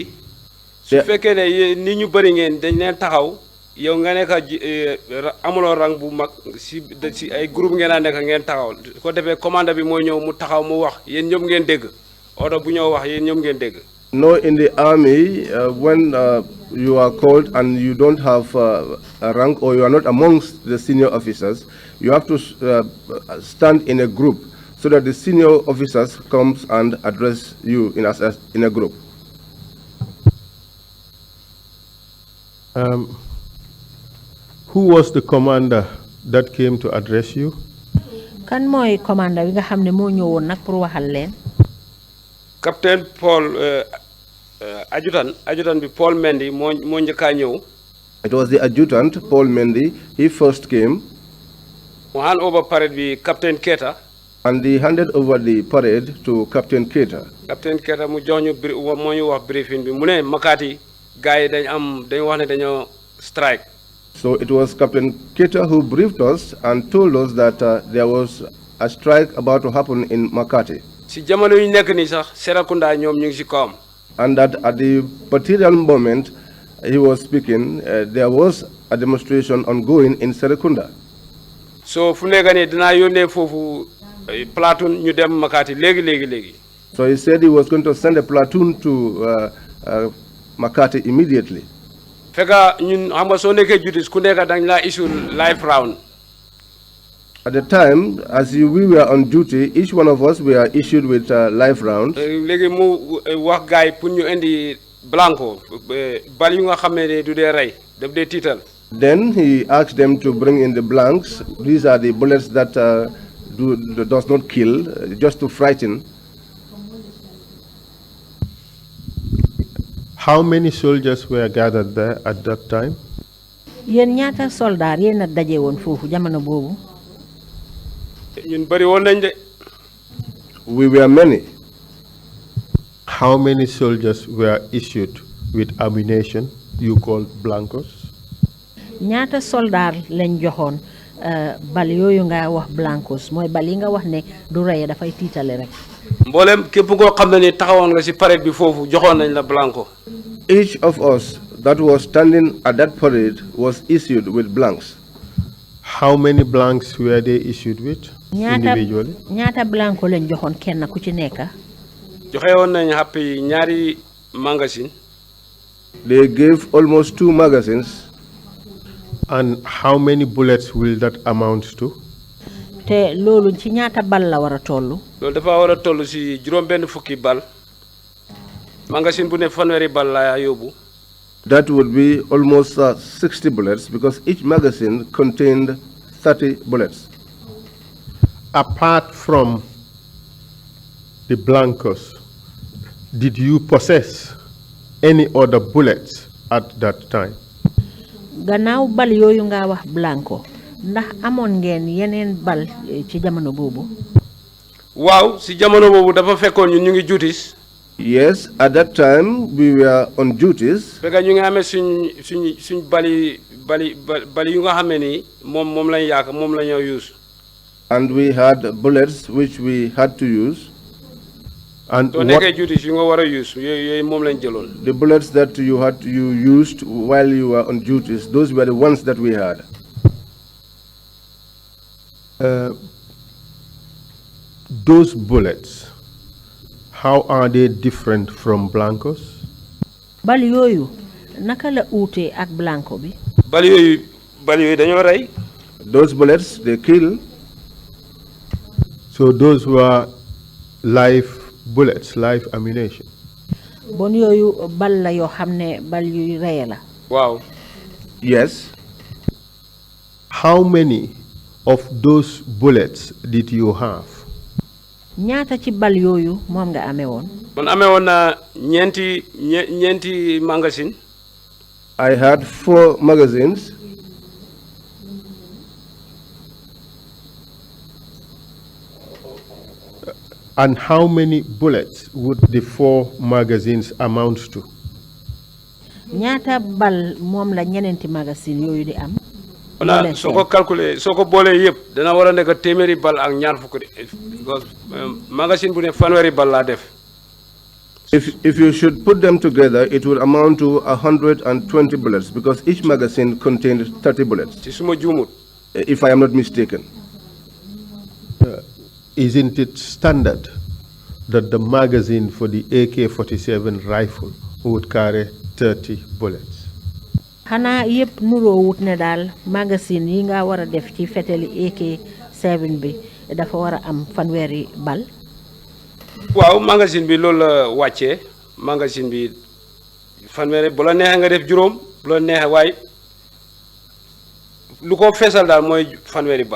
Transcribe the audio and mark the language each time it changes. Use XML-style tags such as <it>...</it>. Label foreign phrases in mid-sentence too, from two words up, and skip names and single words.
<wo>su fekkee ne ni ñu bëri ngeen dañ leen taxaw yow nga nekk amuloo rang bu mag si ay groupe ngeen a nekk ngeen taxaw ko defee commande bi mooy ñëw mu taxaw mu wax yéen ñëpp ngeen dégg oto bu ñëw wax yéen ñëpp ngeen dégg.</wo> <en>No, in the army, when you are called and you don't have a rank or you are not amongst the senior officers, you have to stand in a group so that the senior officers comes and address you in a group. Who was the commander that came to address you?</en> <wo>kan mooy commander bi nga xam ne moo ñëwoon nag pour waxal leen. Captain Paul adjutant bi Paul Mendy moo njëkkaa ñëw.</wo> <en>It was the adjutant Paul Mendy. He first came.</en> <wo>mu</wo> <en>hand over parade</en> <wo>bi Captain Keita.</wo> <en>And he handed over the parade to Captain Keita.</en> <wo>Captain Keita mu jox ñu moo ñu wax briefing bi mu ne Makati gars yi dañ wax ne dañoo strike.</wo> <en>So it was Captain Keita who briefed us and told us that there was a strike about to happen in Makati.</en> <wo>Si jamono yu nekk nii sax Serekunda ñoom ñu ngi si kawam.</wo> <en>And that at the particular moment he was speaking, there was a demonstration ongoing in Serekunda.</en> <wo>So fu nekk nii dinaa yónnee foofu platoon ñu dem Makati léegi.</wo> <en>So he said he was going to send a platoon to Makati immediately.</en> <wo>Fekka ñun xam nga soo nekkee justice ku nekk dañ laa</wo> <en>issue life round. At the time, as we were on duty, each one of us were issued with life rounds.</en> <wo>léegi mu wax gars yi pour ñu indi blanco bal yu nga xam ne du dee rey daf dee tiital.</wo> <en>Then he asked them to bring in the blanks. These are the bullets that does not kill, just to frighten. How many soldiers were gathered there at that time?</en> <wo>yéen ñaata soldat yéen a daje woon foofu jamono boobu. ñun bëri woon nañ de.</wo> <en>We were many. How many soldiers were issued with ammunition you call blancos?</en> <wo>ñaata soldat lañ joxoon bal yooyu nga wax blancos mooy bal yi nga wax ne du reye dafay tiitale rek. mboolem képp koo xam ne ni taxawoon nga si parade bi foofu joxoon nañ la blanco.</wo> <en>Each of us that was standing at that parade was issued with blanks. How many blanks were they issued with individually?</en> <wo>ñaata blanco lañ joxoon kenn ku ci nekk. joxe woon nañ happy ñaari magazine.</wo> <en>They gave almost 2 magazines. And how many bullets will that amount to?</en> <wo>te loolu ci ñaata bal la war a toll. loolu dafa war a toll si juróom-benn fukki bal. magazine bu ne fanweeri bal la yóbbu.</wo> <en>That would be almost 60 bullets because each magazine contained 30 bullets. Apart from the blancos, did you possess any other bullets at that time?</en> <wo>gannaaw bal yooyu nga wax blanco ndax amoon ngeen yeneen bal ci jamono boobu. waaw si jamono boobu dafa fekkoon ñun ñu ngi juutis.</wo> <en>Yes, at that time we were on duties.</en> <wo>fekk ñu ngi amee suñ bali yu nga xam ne nii moom lañ yaaka moom la ñoo use.</wo> <en>And we had bullets which we had to use. And</en> <wo>soo nekkee duties yu nga war a use yooyu moom lañ jëloon.</wo> <en>The bullets that you used while you were on duties, those were the ones that we had. Those bullets, how are they different from blancos?</en> <wo>bal yooyu naka la uute ak blanco bi. bal yooyu dañoo rey.</wo> <en>Those bullets, they kill. So those were live bullets, live ammunition.</en> <wo>bon yooyu bal la yoo xam ne bal yuy reye la. waaw.</wo> <en>Yes. How many of those bullets did you have?</en> <wo>ñaata ci bal yooyu moom nga amee woon. man amee woon naa ñeenti magasin.</wo> <en>I had 4 magazines. And how many bullets would the 4 magazines amount to?</en> <wo>ñaata bal moom la ñeneenti magasin yooyu di am. voilà soo ko calculer soo ko boolee yëpp dana war a nekk téeméeri bal ak ñaar fukk because magasin bu ne fanweeri bal laa def.</wo> <en>If you should put them together, it would amount to 120 bullets because each magazine contained 30 bullets.</en> <wo>ci suma juumut.</wo> <en>If I am not mistaken. Isn't it standard that the magazine for the AK-47 rifle would carry 30 bullets?</en> <wo>xanaa yëpp nuroo wut ne daal magasin yi nga war a def ci feteli AK-7 bi dafa war a am fanweeri bal. waaw magasin bi loolu la wàccee magasin bi fanweeri bu la neexee nga def juróom bu la neexee waaye lu ko feesal daal mooy fanweeri bal.</wo>